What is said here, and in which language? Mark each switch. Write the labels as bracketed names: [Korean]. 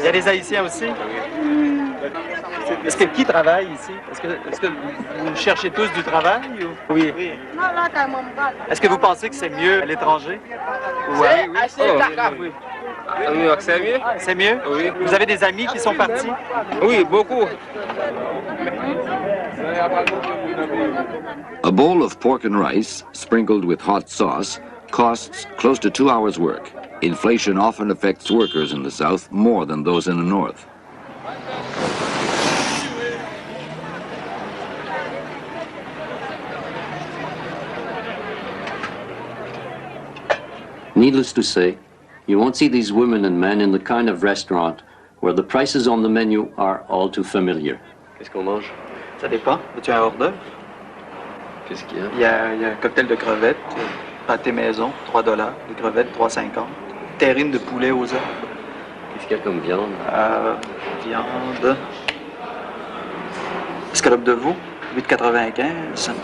[French] Il y a des Haïtiens aussi? Est-ce que qui travaille ici? Est-ce que vous cherchez tous du travail? Ou... Oui. Est-ce que vous pensez que c'est mieux à l'étranger? Oui. À New York, c'est mieux? C'est mieux? Oui. Vous avez des amis qui sont partis? Oui, beaucoup. [English] A bowl of pork and rice, sprinkled with hot sauce, costs close to 2 hours' work. Inflation often affects workers in the South more than those in the North. Needless to say, you won't see these women and men in the kind of restaurant where the prices on the menu are all too familiar. [French] Qu'est-ce qu'on mange? Ça dépend. As-tu un hors d'œuvre? Qu'est-ce qu'il y a? Il y a un cocktail de crevettes, pâté maison, 3 $. Les crevettes, 3,50. Terrine de poulet aux herbes. Qu'est-ce qu'il y a comme viande? Viande. Escalope de veau, 8,95.